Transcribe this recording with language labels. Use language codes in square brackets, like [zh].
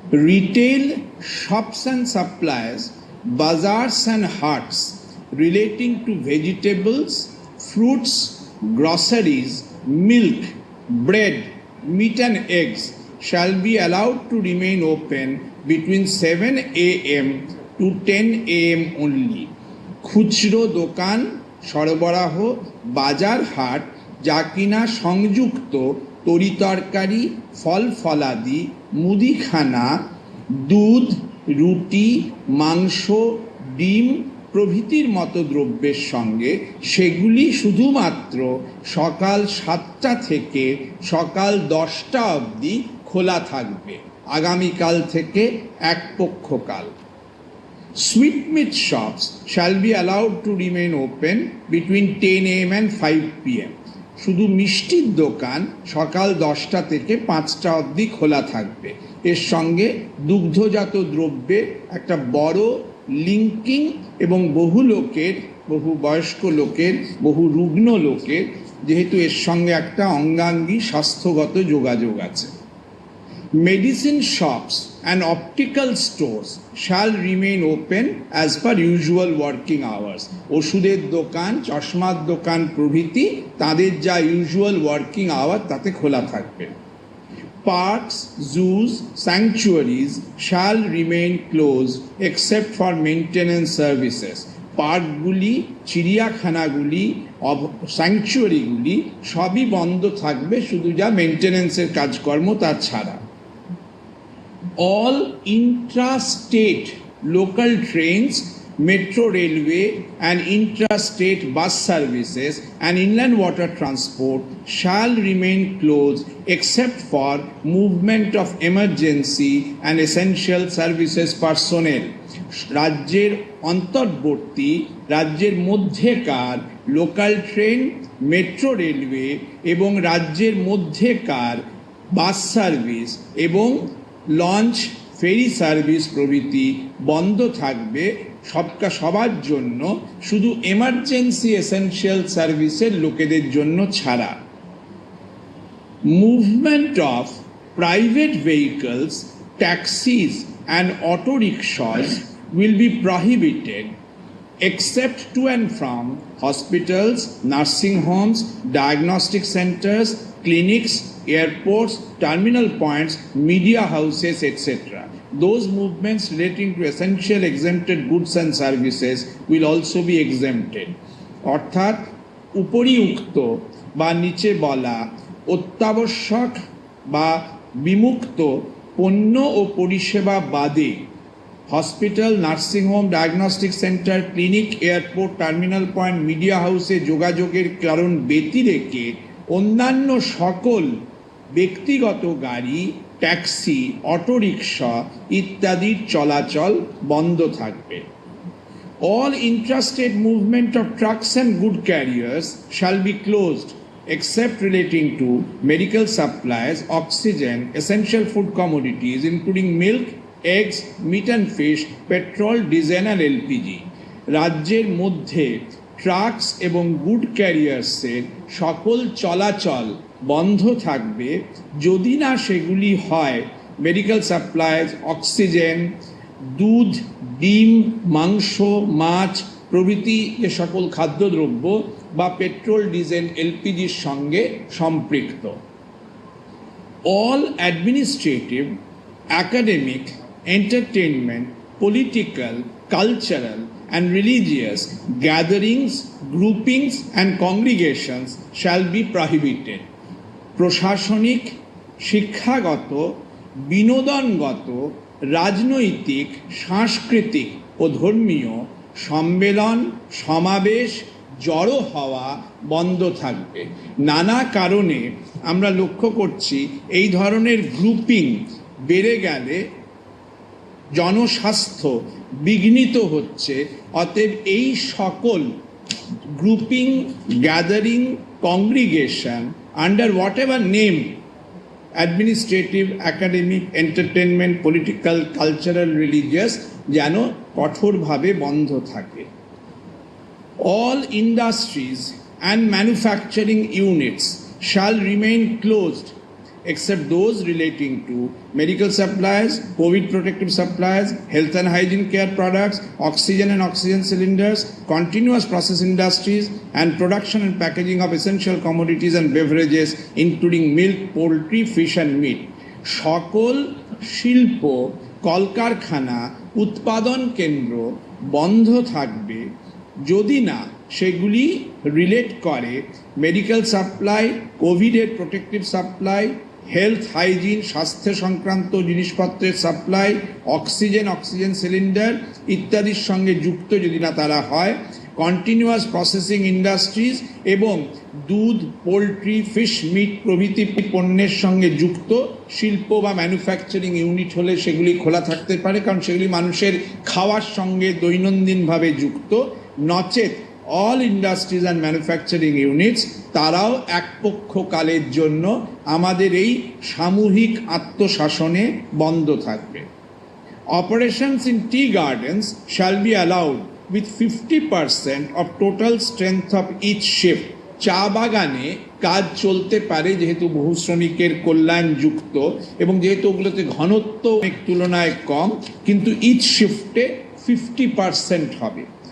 [en] Retail shops and suppliers, bazaars and haats relating to vegetables, fruits, groceries, milk, bread, meat and eggs shall be allowed to remain open between 7 a.m. to 10 a.m. only. [bn] খুচরো দোকান, সরবরাহ, বাজার হাট যা কিনা সংযুক্ত তরিতরকারি, ফল ফলাদি, মুদিখানা, দুধ, রুটি, মাংস, ডিম প্রভৃতির মতো দ্রব্যের সঙ্গে, সেগুলি শুধুমাত্র সকাল 7টা থেকে সকাল 10টা অবধি খোলা থাকবে আগামীকাল থেকে এক পক্ষকাল। [en] Sweetmeat shops shall be allowed to remain open between 10 a.m. and 5 p.m. [bn] শুধু মিষ্টির দোকান সকাল 10টা থেকে 5টা অবধি খোলা থাকবে। এর সঙ্গে দুগ্ধজাত দ্রব্যের একটা বড় লিঙ্কিং এবং বহু লোকের, বহু বয়স্ক লোকের, বহু রুগ্ন লোকের যেহেতু এর সঙ্গে একটা অঙ্গাঙ্গী স্বাস্থ্যগত যোগাযোগ আছে। [en] Medicine shops and optical stores shall remain open as per usual working hours. [bn] ওষুধের দোকান, চশমার দোকান প্রভৃতি তাদের যা [en] usual working hour [bn] তাতে খোলা থাকবে। [en] Parks, zoos, sanctuaries shall remain closed except for maintenance services. [bn] পার্কগুলি, চিড়িয়াখানাগুলি, স্যাংচুয়ারিগুলি সবই বন্ধ থাকবে, শুধু যা মেনটেন্যান্সের কাজকর্ম তা ছাড়া। [en] All intra-state local trains, metro railway and intra-state bus services and inland water transport shall remain closed except for movement of emergency and essential services personnel. [bn] রাজ্যের অন্তর্বর্তী রাজ্যের মধ্যেকার লোকাল ট্রেন, মেট্রো রেলওয়ে এবং রাজ্যের মধ্যেকার বাস সার্ভিস এবং launch, ferry service প্রভৃতি বন্ধ থাকবে সবার জন্য, শুধু [en] emergency essential [bn] সার্ভিসের লোকেদের জন্য ছাড়া। [en] Movement of private vehicles, taxis and auto rickshaws will be prohibited except to and from hospitals, nursing homes, diagnostic centers, clinics, airports, terminal points, media houses, etc. Those movements relating to essential exempted goods and services will also be exempted. [bn] অর্থাৎ উপরিউক্ত বা নিচে বলা অত্যাবশ্যক বা বিমুক্ত পণ্য ও পরিষেবা বাদে hospital, nursing home, diagnostic centre, clinic, airport, terminal point, media হাউসে যোগাযোগের কারণ ব্যতিরেকে অন্যান্য সকল ব্যক্তিগত গাড়ি, ট্যাক্সি, অটোরিকশা ইত্যাদির চলাচল বন্ধ থাকবে। [en] All intrastate movement of trucks and good carriers shall be closed except relating to medical supplies, oxygen, essential food commodities including milk, eggs, meat and fish, petrol, diesel and LPG. [bn] রাজ্যের মধ্যে trucks এবং good ক্যারিয়ার্সের সকল চলাচল বন্ধ থাকবে যদি না সেগুলি হয় মেডিকেল সাপ্লাইজ, অক্সিজেন, দুধ, ডিম, মাংস, মাছ প্রভৃতি যে সকল খাদ্যদ্রব্য বা পেট্রোল, ডিজেল, এলপিজির সঙ্গে সম্পৃক্ত। [en] All administrative, academic, entertainment, political, cultural and religious gatherings, groupings and congregations shall be prohibited. [bn] প্রশাসনিক, শিক্ষাগত, বিনোদনগত, রাজনৈতিক, সাংস্কৃতিক ও ধর্মীয় সম্মেলন, সমাবেশ, জড়ো হওয়া বন্ধ থাকবে। নানা কারণে আমরা লক্ষ্য করছি এই ধরনের গ্রুপিং বেড়ে গেলে জনস্বাস্থ্য বিঘ্নিত হচ্ছে। অতএব এই সকল [en] grouping, gathering, congregation under whatever name, administrative, academic, entertainment, political, cultural, religious, [bn] যেন কঠোরভাবে বন্ধ থাকে। [en] All industries and manufacturing units shall remain closed except those relating to medical supplies, COVID protective supplies, health and hygiene care products, oxygen and oxygen cylinders, continuous process industries, and production and packaging of essential commodities and beverages, including milk, poultry, fish and meat. [bn] সকল শিল্প, কলকারখানা, উৎপাদন কেন্দ্র বন্ধ থাকবে যদি না সেগুলি রিলেট করে মেডিকেল সাপ্লাই, [en] কোভিডের protective supply, [bn] হেলথ, হাইজিন, স্বাস্থ্য সংক্রান্ত জিনিসপত্রের সাপ্লাই, অক্সিজেন, অক্সিজেন সিলিন্ডার ইত্যাদির সঙ্গে যুক্ত যদি না তারা হয়, [en] continuous processing industries [bn] এবং দুধ, পোলট্রি, ফিশ, মিট প্রভৃতি পণ্যের সঙ্গে যুক্ত শিল্প বা ম্যানুফ্যাকচারিং ইউনিট হলে সেগুলি খোলা থাকতে পারে, কারণ সেগুলি মানুষের খাওয়ার সঙ্গে দৈনন্দিনভাবে যুক্ত। নচেত [en] all industries and manufacturing units [bn] তারাও একপক্ষকালের জন্য আমাদের এই সামূহিক আত্মশাসনে বন্ধ থাকবে। [en] Operations in tea gardens shall be allowed with 50% of total strength of each shift. [bn] চা বাগানে কাজ চলতে পারে যেহেতু বহু শ্রমিকের কল্যাণ যুক্ত এবং যেহেতু ওগুলোতে ঘনত্ব অনেক তুলনায় কম, কিন্তু ইচ শিফটে 50% হবে।